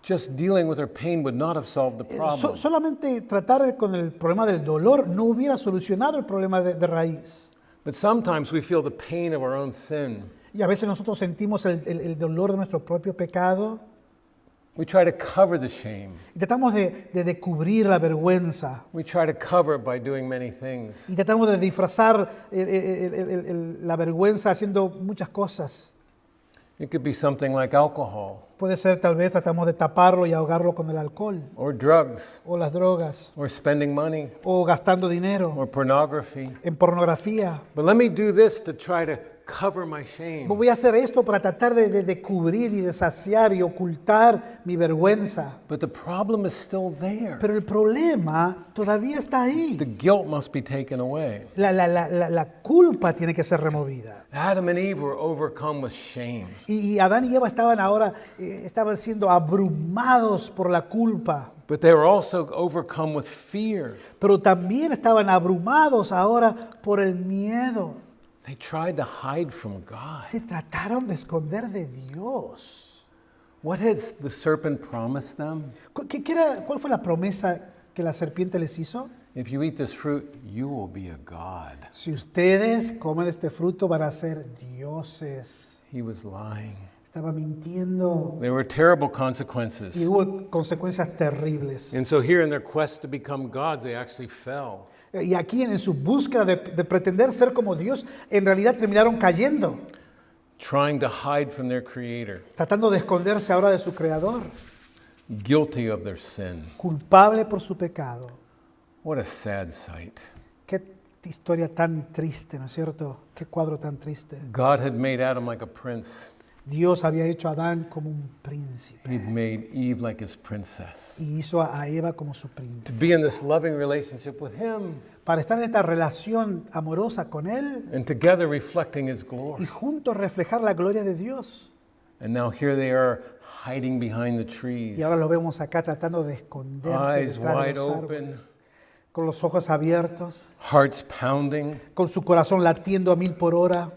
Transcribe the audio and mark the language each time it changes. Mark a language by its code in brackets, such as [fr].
[en] Just dealing with her pain would not have solved the problem. [es] Solamente tratar con el problema del dolor no hubiera solucionado el problema de raíz. [en] But sometimes we feel the pain of our own sin. [es] Y a veces nosotros sentimos el dolor de nuestro propio pecado [en] We try to cover the shame. [es] y tratamos de cubrir la vergüenza [en] We try to cover it by doing many things. [es] y tratamos de disfrazar la vergüenza haciendo muchas cosas. [en] It could be something like alcohol [es] Puede ser tal vez tratamos de taparlo y ahogarlo con el alcohol [en] or drugs [es] o las drogas [en] or spending money [es] o gastando dinero [en] or pornography. [es] en pornografía. [en] But let me do this to try to cover my shame. [es] Voy a hacer esto para tratar de cubrir y de saciar y ocultar mi vergüenza. [en] But the problem is still there. [es] Pero el problema todavía está ahí. [en] The guilt must be taken away. [es] La culpa tiene que ser removida. [en] Adam and Eve were overcome with shame. [es] Y Adán y Eva estaban siendo abrumados por la culpa. [en] But they were also overcome with fear. [es] Pero también estaban abrumados ahora por el miedo. [en] They tried to hide from God. [es] Se trataron de esconder de Dios. [en] What had the serpent promised them? [es] ¿Cuál fue la promesa que la serpiente les hizo? [en] If you eat this fruit, you will be a god. [es] Si ustedes comen este fruto van a ser dioses. [en] He was lying. [es] Estaba mintiendo. [en] There were terrible consequences. [es] Y hubo consecuencias terribles. [en] And so here in their quest to become gods, they actually fell. [es] Y aquí en su búsqueda de pretender ser como Dios, en realidad terminaron cayendo, [en] Trying to hide from their creator, [es] tratando de esconderse ahora de su Creador, [en] guilty of their sin. [es] culpable por su pecado. [en] What a sad sight. [es] Qué historia tan triste, ¿no es cierto? Qué cuadro tan triste. [en] God had made Adam like a prince. [es] Dios había hecho a Adán como un príncipe [en] He'd made Eve like his princess. [es] y hizo a Eva como su [en] To [es] príncipe. [en] be in this loving relationship with him [es] Para estar en esta relación amorosa con Él [en] and together reflecting his [es] y [en] glory. [es] juntos reflejar la gloria de Dios. [en] And now here they are hiding behind the trees, [es] Y ahora lo vemos acá tratando de esconderse [en] eyes [es] detrás de [en] wide [es] los [en] open, [es] árboles, con los ojos abiertos, [en] hearts pounding, [es] con su corazón latiendo a 1000 por hora,